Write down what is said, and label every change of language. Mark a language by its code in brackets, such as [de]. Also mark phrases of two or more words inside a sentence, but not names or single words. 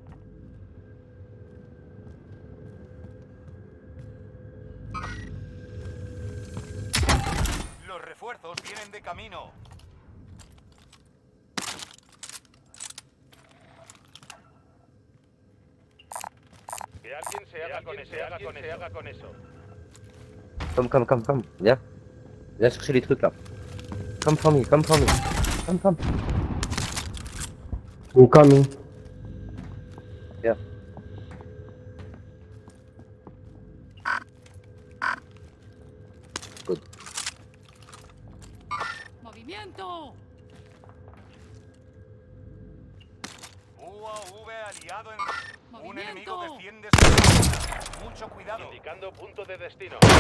[es] Los refuerzos vienen de camino. Que alguien se haga con eso. [en] Come. Viens. [fr] Viens chercher les trucs là. [en] Come for me. Come. I'm coming. [fr] Viens. Good. [es] ¡Movimiento! UAV aliado en... Un ¡Movimiento! enemigo desciende sobre la zona. Mucho cuidado. Indicando punto de destino.